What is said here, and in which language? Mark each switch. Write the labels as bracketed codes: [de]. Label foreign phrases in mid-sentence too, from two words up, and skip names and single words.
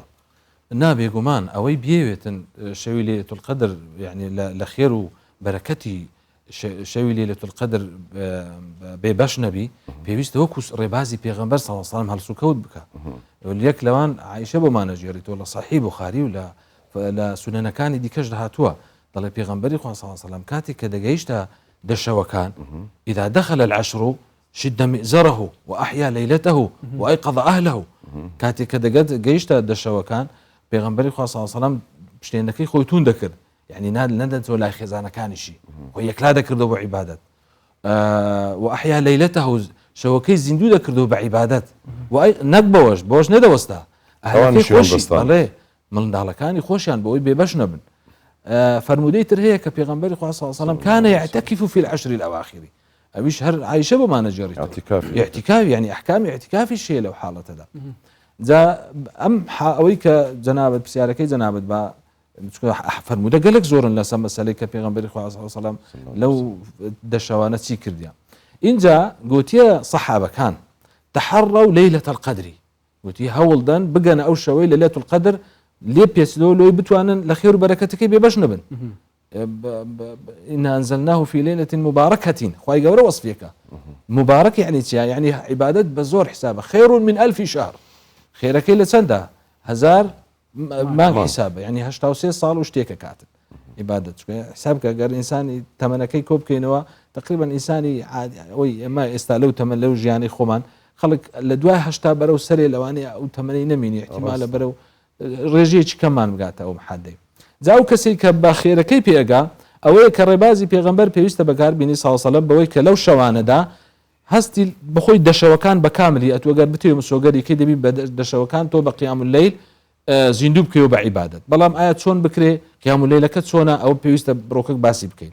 [ckb] نابێگومان ئەوەی بێوێتن شەوی لەیلەتول قەدر یعنی لە خێر و بەرەکەتی شەوی لەیلەتول قەدر بێبەش نەبی پێویستە وەکو ڕێبازی پێغەمبەر [ar] صلی الله علیه و سلم [ckb] هەڵسوکەوت بکە یەک لەوان عایشە بۆمانەژێڕیتەوە لە صحیح بوخاری و لە سونەنەکانی دیکەش دەهاتووە دەڵێ پێغەمبەری خوا [ar] صلی الله علیه و سلم [ckb] کاتێک کە دەگەیشتە دەشەوەکان [ar] إذا دخل العشر شد مئزره وأحيا ليلته وأيقظ أهله [ckb] کاتێک کە گەیشتە دەشەوەکان پێغەمبەری خوا [ar] صلی الله علیه و سلم [ckb] شتێنەکەی خۆی تون دەکرد يعني نادەتەوە لای خێزانەکانیشی خۆی یەکلا دەکردەوە بە عیبادەت [ar] وأحيا ليلته [ckb] شەوەکەی زیندوو دەکردەوە بە عیبادەت نەک بەوەش نەدەوەستا ئەهلەکەی خۆشی بەڵێ منداڵەکانی خۆشیان بەوەی بێبەش نەبن فرمودەی تر هەیە کە پێغەمبەری خوا [ar] صلی الله علیه و سلم كان يعتكف في العشر الأواخر [ckb] ئەویش هەر عایشە بۆمانەژێڕیتەوە [ar] اعتكاف يعني أحكام [ckb] اعتكافی شێ لەو حاڵەتەدا جا ئەم ئەوەی کە جەنابەت پرسیارەکەی جەنابەت بە فرموودە گەلێک زۆرن لەسەر مەسەلەی کە پێغەمبەری خوا [ar] صلی الله علیه و سلم [ckb] لەو دەشەوانە چی کردیان اینجا گوتیە سەحابەکان [ar] تحروا ليلة القدر [ckb] گوتی هەوڵدان بگەنە ئەو شەوەی لە لەیلەتول قەدر لێ پێچلەوە لۆی بتوانن لە خێر و بەرەکەتەکەی بێبەش نەبن [ar] إنا أنزلناه في ليلة مباركة [ckb] خوای گەورە وەصفێکە [ar] مبارك يعني [ckb] چیا يعني عبادت بە زۆر حسابە [ar] خير من 1000 شهر [ckb] خێرەکەی لە چەندە 1000 مانگ حسابە يعني 83 ساڵ و شتێکە کاتن عبادت حساب کە گەر ئینسانی تەمەنەکەی کۆ بکەینەوە تقریبا ئینسانی ئەوەی ئێمە ئێستا لەو تەمەن لەو ژیانی خۆمان خەڵک لە دوای هەشتا بەرەو سەرێ لەوانەیە ئەو تەمەنەی نەمینی احتیمالە بەرەو ڕێژەیەکی کەممان بگاتە ئەو محادەی جا ئەو کەسێک کە بە خێرەکەی پێگا ئەوەیە کە ڕێبازی پێغەمبەر پێویستە بەکاربینی [ar] صلی الله علیه و سلم [ckb] بەوەی کە لەو شەوانەدا هەستی بخۆی دەشەوەکان بە کاملی ئەتوەگەر بتێ مسۆگەریکەی دەبی بە دەشەوەکان تۆ بە قیام اللەیل زیندوو بکەوە بە عیبادەت بەڵام ئایا چۆن بکرێ قیام اللەیلەکە چۆنە ئەو پێویستە بڕۆکەک باسی بکەین